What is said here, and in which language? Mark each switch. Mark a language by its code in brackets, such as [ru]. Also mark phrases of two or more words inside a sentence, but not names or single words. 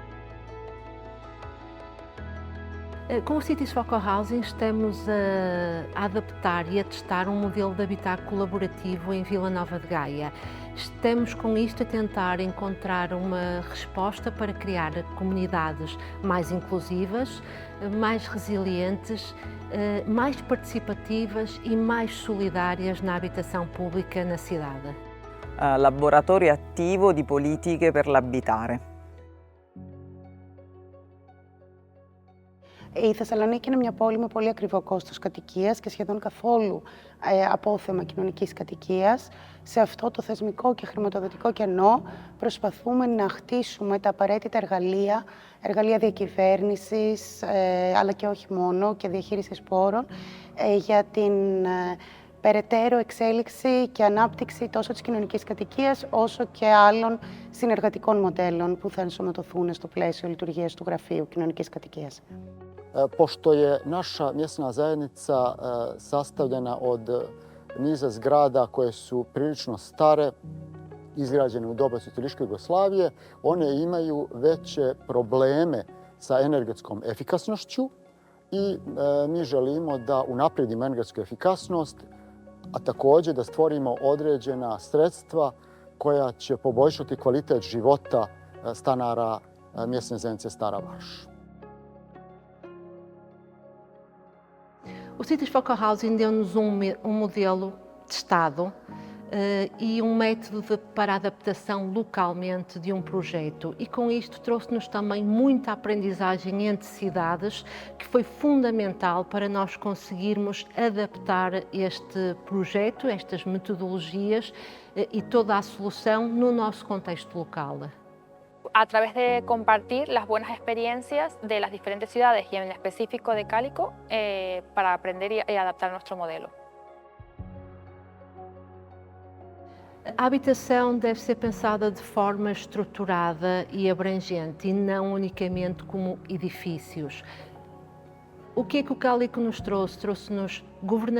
[pt] Com o Cities for Co-Housing estamos a adaptar e a testar um modelo de habitat colaborativo em Vila Nova de Gaia. Estamos com isto a tentar encontrar uma resposta para criar comunidades mais inclusivas, mais resilientes, mais participativas e mais solidárias na habitação pública na cidade. [it] Laboratorio attivo di politiche per l'abitare. [el] Η Θεσσαλονίκη είναι μια πόλη με πολύ ακριβό κόστος κατοικίας και σχεδόν καθόλου απόθεμα κοινωνικής κατοικίας. Σε αυτό το θεσμικό και χρηματοδοτικό κενό προσπαθούμε να χτίσουμε τα απαραίτητα εργαλεία διακυβέρνησης, αλλά και όχι μόνο, και διαχείρισης πόρων, για την περαιτέρω εξέλιξη και ανάπτυξη τόσο της κοινωνικής κατοικίας, όσο και άλλων συνεργατικών μοντέλων που θα ενσωματωθούν στο πλαίσιο λειτουργίας του Γραφείου Κοινωνικής Κατοικίας. [bs] Pošto je naša mjesna zajednica sastavljena od niza zgrada koje su prilično stare, izgrađene u doba socijalističke Jugoslavije, one imaju veće probleme sa energetskom efikasnošću i mi želimo da unaprijedimo energetsku efikasnost, a također da stvorimo određena sredstva koja će poboljšati kvalitet života stanara mjesne zajednice Stara Varoš. [pt] O Cities for Co-Housing deu-nos modelo testado e método para adaptação localmente de projeto. E com isto trouxe-nos também muita aprendizagem entre cidades, que foi fundamental para nós conseguirmos adaptar este projeto, estas metodologias e toda a solução no nosso contexto local. [es] A través de compartir las buenas experiencias de las diferentes ciudades y en específico de Calico para aprender y adaptar nuestro modelo. [pt] A habitação deve ser pensada de forma estruturada e abrangente e não unicamente como edifícios. O que é que o Calico nos trouxe?